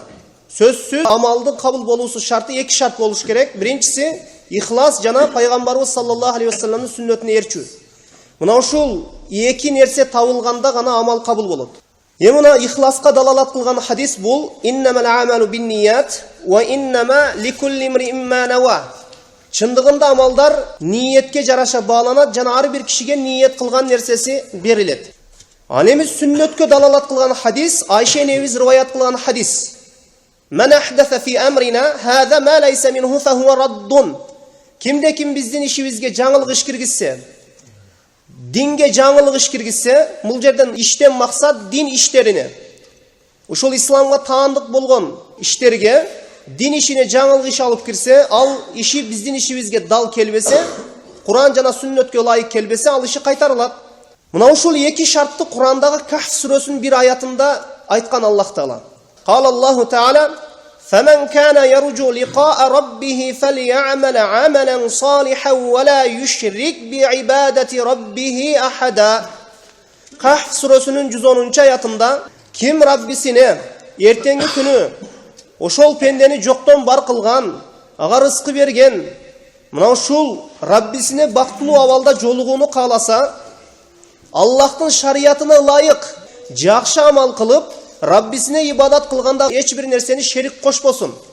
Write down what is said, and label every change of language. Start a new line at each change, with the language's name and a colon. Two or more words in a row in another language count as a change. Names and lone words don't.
Kyrgyz: Сөзсүз амалдын кабыл болуусу шарты эки шарт болуш керек. Биринчиси ихлас жана пайгамбарыбыз
Arabic: صلى الله عليه
Kyrgyz: вассаламдын сүннөтүнө эрчүү. Мына ушул эки нерсе табылганда гана амал кабыл болот. Мына ихласка далалат кылган хадис бул:
Arabic: إنما الأعمال بالنيات وإنما لكل امرئ ما نوى.
Kyrgyz: Чындыгында амалдар ниетке жараша бааланат жана ар бир кишиге ниет кылган нерсеси берилет. Ал эми сүннөткө далалат кылган хадис, Айша энебиз риваят кылган хадис:
Arabic: "من أحدث في أمرنا هذا ما ليس منه فهو رد."
Kyrgyz: Кимде ким биздин ишибизге жаңылык иш киргизсе, динге жаңылык иш киргизсе, бул жерден иштен максат дин иштерине, ушул исламга таандык болгон иштерге, дин ишине жаңылык иш алып кирсе, ал иши биздин ишибизге дал келбесе, Куран жана сүннөткө ылайык келбесе, ал иши кайтарылат. Мына ушул эки шартты Курандагы Кахф сүрөсүнүн бир аятында айткан Аллах Таала.
Arabic: قال الله تعالى فمن كان يرجو لقاء ربه فليعمل عملا صالحا ولا يشرك بعبادة ربه أحدا."
Kyrgyz: Кахф сүрөсүнүн 110 аятында ким Раббисине эртеңки күнү ошол пендени жоктон бар кылган, ага рызкы берген, мына ушул Раббисине бактылуу абалда жолугууну кааласа, Аллахтын шариятына ылайык жакшы амал кылып, Раббисине ибадат кылганда эч бир нерсени шерик кошпосун.